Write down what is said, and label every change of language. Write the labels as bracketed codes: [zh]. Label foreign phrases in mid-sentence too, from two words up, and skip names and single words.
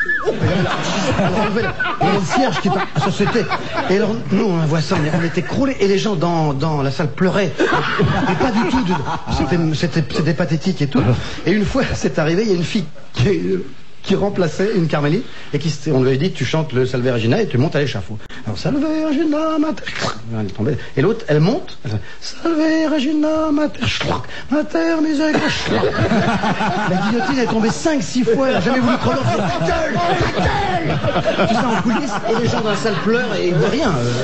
[fr] Et le cierge qui part, ça c'était. Et alors, nous, on voit ça, on était croulés, et les gens dans la salle pleuraient. Et pas du tout, c'était pathétique et tout. Et une fois, c'est arrivé, il y a une fille qui remplaçait une Carmélite, et on lui avait dit, tu chantes le Salve Regina et tu montes à l'échafaud. Alors, [la] Salve Regina, Mater, [fr] elle est tombée. Et l'autre, elle monte, elle fait, [la] Salve Regina, Mater, Mater, Misericordia. [fr] La guillotine est tombée 5-6 fois, elle n'a jamais voulu crever. Ta gueule! Tout ça en coulisses, et les gens dans la salle pleurent, et ils ne voient rien.